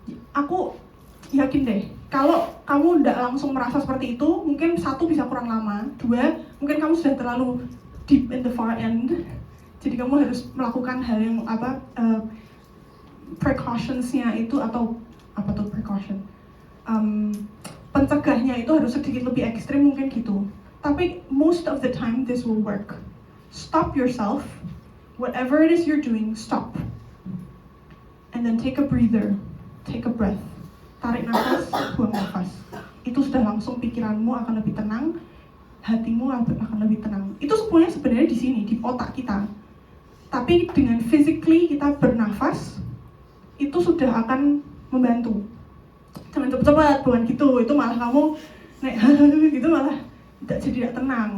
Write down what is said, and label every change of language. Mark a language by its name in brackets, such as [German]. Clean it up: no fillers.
[Indonesian] Aku yakin deh, kalau kamu tidak langsung merasa seperti itu, mungkin satu bisa kurang lama, dua mungkin kamu sudah terlalu [English] deep in the far end, [Indonesian] jadi kamu harus melakukan hal yang precautions-nya itu, atau apa tuh precaution, pencegahnya itu harus sedikit lebih ekstrim mungkin gitu. [English] Tapi most of the time this will work. Stop yourself, whatever it is you're doing, stop, and then take a breather, take a breath, [Indonesian] tarik nafas, buang nafas. Itu sudah langsung pikiranmu akan lebih tenang, hatimu akan lebih tenang. Itu sebenarnya di sini, di otak kita. Tapi dengan physically kita bernafas, itu sudah akan membantu. Jangan cepat-cepat, bukan gitu. Itu malah kamu naik gitu, malah jadi tidak tenang.